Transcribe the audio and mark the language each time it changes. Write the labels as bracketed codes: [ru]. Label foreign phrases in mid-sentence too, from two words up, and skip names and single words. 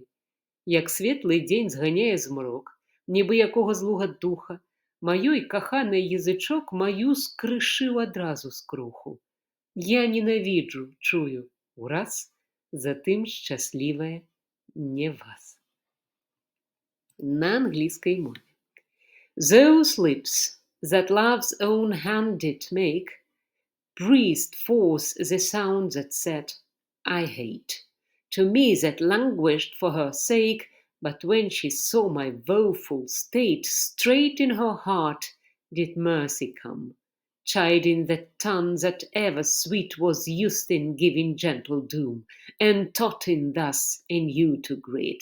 [be] Як светлы дзень зганяе змрок, нібы якога злога духа, маёй каханай язычок маю скрышыў адразу скруху. Я ненавіджу, чую, ураз, затым шчаслівая не вас. На англійскай мове. [en] Those lips that love's own hand did make breathed forth the sound that said, I hate. To me that languished for her sake, but when she saw my woeful state, straight in her heart did mercy come, chiding that tongue that ever sweet was used in giving gentle doom, and taught in thus in you to greet.